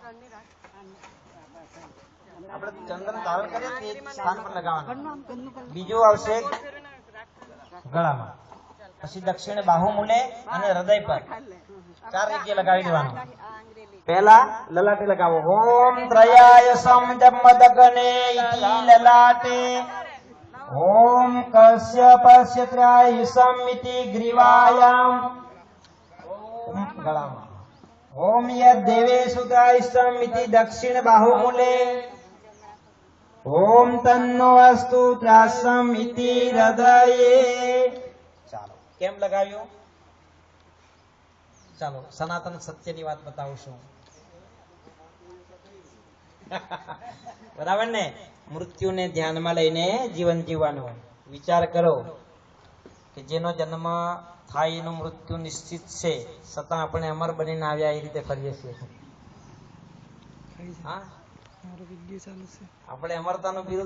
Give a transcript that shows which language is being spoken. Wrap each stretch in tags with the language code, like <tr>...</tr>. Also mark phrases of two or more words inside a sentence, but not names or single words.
<gu>આપણે ચંદન ધારણ કરીએ તે સ્થાન પર લગાવવાનું બીજું આવશે ગળામાં પછી દક્ષિણ બાહુમૂલે અને હૃદય પર 4 જગ્યાએ લગાવી દેવાનું પહેલા લલાટે લગાવો</gu> <sa>ઓમ ત્રયાય સમજમદગને ઇતિ લલાટે ओम कश्यपस्य त्रयिसमिति ग्रीवायाम</sa> <gu>गला</gu> <sa>ओम यद्देवेषु त्रयिसमिति दक्षिण बाहुमूले ओम तन्नो अस्तु त्रासमिति हृदये</sa> <gu>ચાલો કેમ લગાવ્યો ચાલો સનાતન સત્યની વાત બતાવું છું બરાબર ને મૃત્યુને ધ્યાનમાં લઈને જીવન જીવવાનું વિચાર કરો કે જેનો જન્મ થાય એનું મૃત્યુ નિશ્ચિત છે છતાં આપણે અમર બનીને આવ્યા એ રીતે ફરીએ છીએ આપણે અમરતાનું બિરુદ</gu>